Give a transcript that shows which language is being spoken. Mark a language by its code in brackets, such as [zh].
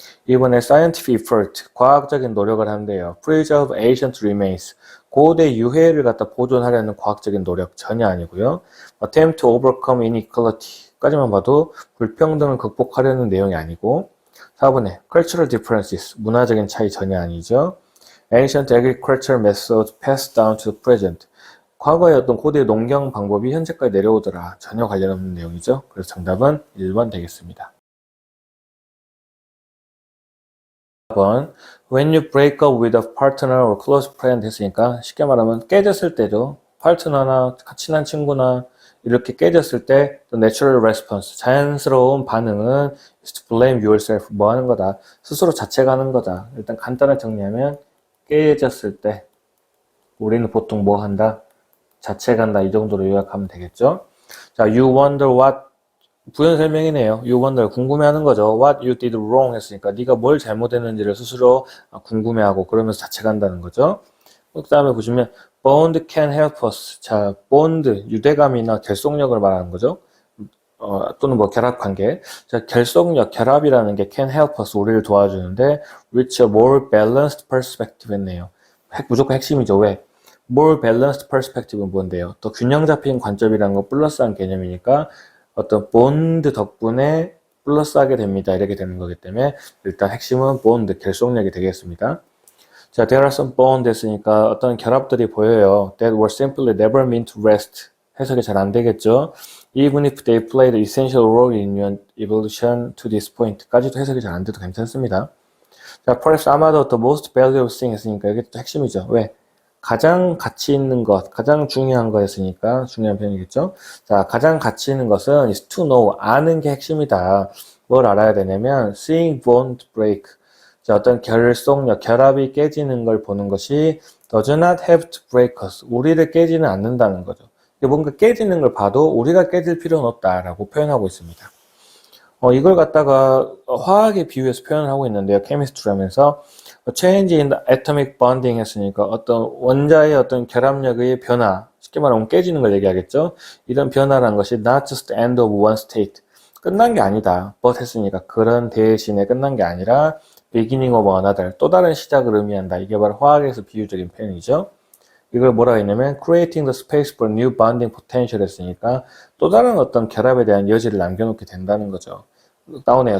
[ko] 이번에 [en] scientific effort, [ko] 과학적인 노력을 한대요. [en] preserve ancient remains, [ko] 고대 유해를 갖다 보존하려는 과학적인 노력 전혀 아니고요. [en] attempt to overcome inequality [ko] 까지만 봐도 불평등을 극복하려는 내용이 아니고 4번에 [en] cultural differences, [ko] 문화적인 차이 전혀 아니죠. [en] ancient agricultural methods passed down to the present, [ko] 과거의 어떤 고대 농경 방법이 현재까지 내려오더라. 전혀 관련 없는 내용이죠. 그래서 정답은 1번 되겠습니다. [en] 4번 When you break up with a partner or close friend [ko] 했으니까 쉽게 말하면 깨졌을 때죠. 파트너나 친한 친구나 이렇게 깨졌을 때 [en] the natural response, [ko] 자연스러운 반응은 [en] is to blame yourself, [ko] 뭐 하는 거다? 스스로 자책하는 거다. 일단 간단하게 정리하면 깨졌을 때 우리는 보통 뭐 한다? 자책한다. 이 정도로 요약하면 되겠죠. 자, [en] you wonder what, [ko] 부연 설명이네요. [en] You wonder, [ko] 궁금해하는 거죠. [en] What you did wrong [ko] 했으니까 네가 뭘 잘못했는지를 스스로 궁금해하고 그러면서 자책한다는 거죠. 그 다음에 보시면 [en] bond can help us. [ko] 자, bond, 유대감이나 결속력을 말하는 거죠. 또는 뭐 결합관계. 자, 결속력, 결합이라는 게 [en] can help us, [ko] 우리를 도와주는데 [en] reach a more balanced perspective [ko] 했네요. 무조건 핵심이죠. 왜? [en] more balanced perspective [ko] 는 뭔데요? 더 균형 잡힌 관점이라는 건 플러스한 개념이니까 어떤 본드 덕분에 플러스하게 됩니다. 이렇게 되는 거기 때문에 일단 핵심은 본드, 결속력이 되겠습니다. 자, [en] there are some bonds [ko] 했으니까 어떤 결합들이 보여요. [en] That were simply never meant to rest. [ko] 해석이 잘 안 되겠죠. [en] Even if they played an essential role in your evolution to this point. [ko] 까지도 해석이 잘 안 돼도 괜찮습니다. 자, [en] perhaps [ko] 아마도 [en] the most valuable thing [ko] 했으니까 이게 또 핵심이죠. 왜? 가장 가치 있는 것, 가장 중요한 거였으니까 중요한 표현이겠죠. 자, 가장 가치 있는 것은 [en] is to know, [ko] 아는 게 핵심이다. 뭘 알아야 되냐면 [en] seeing bond break. [ko] 자, 어떤 결속력, 결합이 깨지는 걸 보는 것이 [en] does not have to break us. [ko] 우리를 깨지는 않는다는 거죠. 뭔가 깨지는 걸 봐도 우리가 깨질 필요는 없다라고 표현하고 있습니다. 이걸 갖다가 화학에 비유해서 표현을 하고 있는데요. 케미스트리 하면서 [en] change in the atomic bonding [ko] 했으니까 어떤 원자의 어떤 결합력의 변화, 쉽게 말하면 깨지는 걸 얘기하겠죠. 이런 변화라는 것이 [en] not just the end of one state, [ko] 끝난 게 아니다. but 했으니까 그런 대신에 끝난 게 아니라 [en] beginning of another, [ko] 또 다른 시작을 의미한다. 이게 바로 화학에서 비유적인 표현이죠. 이걸 뭐라고 했냐면 [en] creating the space for new bonding potential [ko] 했으니까 또 다른 어떤 결합에 대한 여지를 남겨놓게 된다는 거죠. 나오네요.